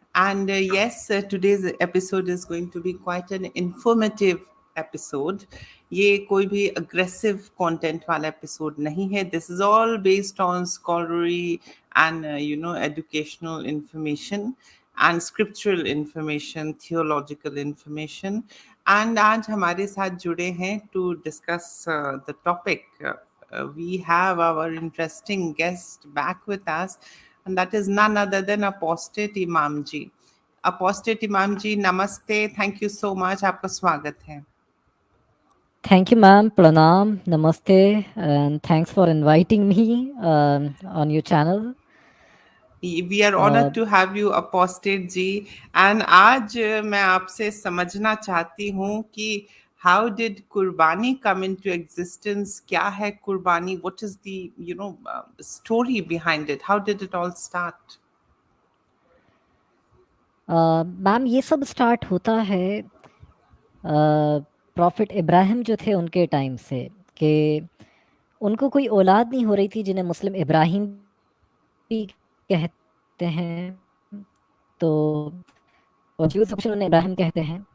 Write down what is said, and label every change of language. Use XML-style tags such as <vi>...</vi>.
<en>And yes, today's episode is going to be quite an informative episode.</en> <hi>ये कोई भी aggressive content वाला episode नहीं है.</hi> <en>This is all based on scholarly and educational information and scriptural information, theological information.</en> <hi>And आज हमारे साथ जुड़े हैं</hi> <en>to discuss the topic. We have our interesting guest back with us, and that is none other than Apostate Imam Ji. Apostate Imam Ji, namaste. Thank you so much.</en> <hi>आपका स्वागत है.</hi> <en>Thank you, ma'am. Pranam, namaste, and thanks for inviting me on your channel. We are honored to have you, Apostate ji.</en> <hi>And आज मैं आपसे समझना चाहती हूँ कि</hi> <en>how did Qurbani come into existence?</en> <hi>क्या है Qurbani?</hi> <en>What is the story behind it? How did it all start?</en> <hi>Ma'am ये सब स्टार्ट होता है प्रॉफिट इब्राहिम जो थे उनके टाइम से, कि उनको कोई औलाद नहीं हो रही थी, जिन्हें मुस्लिम इब्राहिम भी कहते हैं, तो और ज्यूज उन्हें इब्राहिम कहते हैं.</hi>